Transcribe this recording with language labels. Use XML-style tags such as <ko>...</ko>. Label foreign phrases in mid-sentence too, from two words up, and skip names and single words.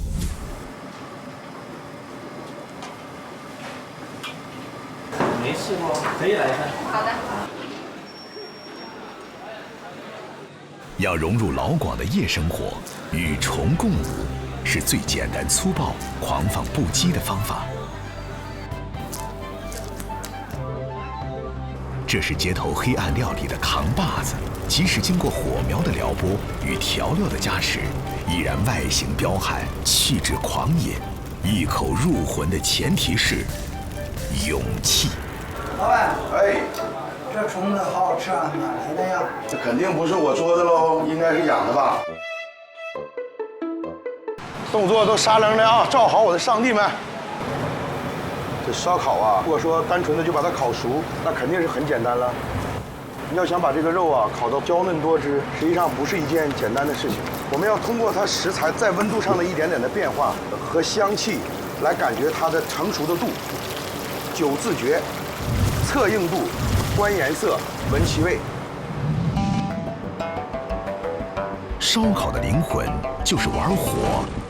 <zh>沒試過，可以來一份。好的。要融入老廣的夜生活，與蟲共舞，是最簡單粗暴、狂放不羈的方法。這是街頭黑暗料理的扛把子，即使經過火苗的撩撥與調料的加持，依然外形彪悍，氣質狂野。一口入魂的前提是勇氣。老板，哎，这虫子好好吃啊，哪来的呀？這肯定不是我捉的嘍，應該是養的吧？動作都沙楞的啊，照好我的上帝們。這燒烤啊，如果說單純的就把它烤熟，那肯定是很簡單了。你要想把這個肉啊烤到嬌嫩多汁，實際上不是一件簡單的事情。我們要通過它食材在溫度上的一點點的變化和香氣，來感覺它的成熟的度。九自覺，測硬度，觀顏色，聞其味。燒烤的靈魂就是玩火。</zh>